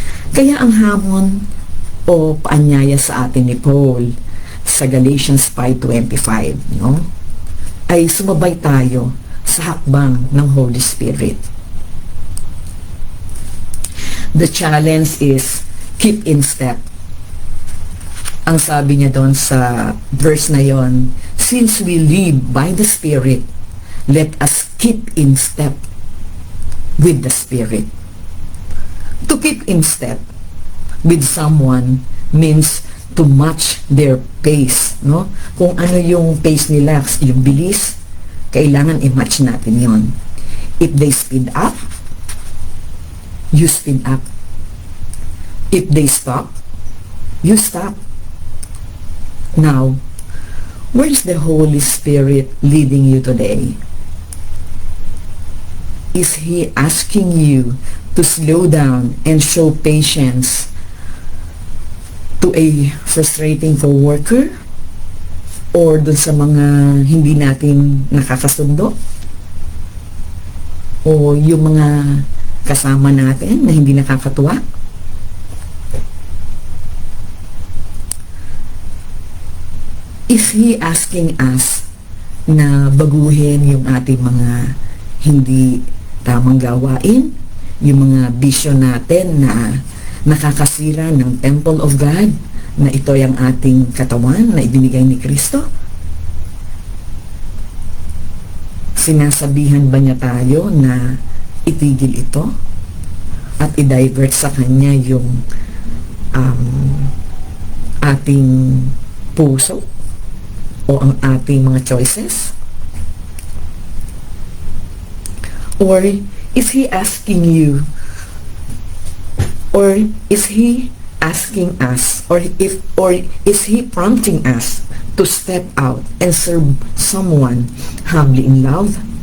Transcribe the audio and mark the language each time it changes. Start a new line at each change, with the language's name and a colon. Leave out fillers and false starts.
Filipino: Kaya ang hamon o paanyaya sa atin ni Paul sa Galatians 5:25, no, ay sumabay tayo sa hakbang ng Holy Spirit.
English: The challenge is keep in step.
Filipino: Ang sabi niya doon sa verse na yon,
English: since we live by the Spirit, let us keep in step with the Spirit. To keep in step with someone means to match their pace, no?
Filipino: Kung ano yung pace nila, yung bilis, kailangan i-match natin yon.
English: If they speed up, you speed up. If they stop, you stop. Now, where is the Holy Spirit leading you today? Is He asking you to slow down and show patience to a frustrating coworker?
Filipino: Or dun sa mga hindi natin nakakasundo? O yung mga kasama natin na hindi nakakatuwa?
English: Is He asking us
Filipino: na baguhin yung ating mga hindi tamang gawain, yung mga bisyo natin na nakakasira ng temple of God, na ito yung ating katawan na ibinigay ni Kristo? Sinasabihan ba niya tayo na itigil ito at i-divert sa Kanya yung ating puso o ang ating mga choices?
English: Or is He asking you, or is He asking us, or is He prompting us to step out and serve someone humbly in love?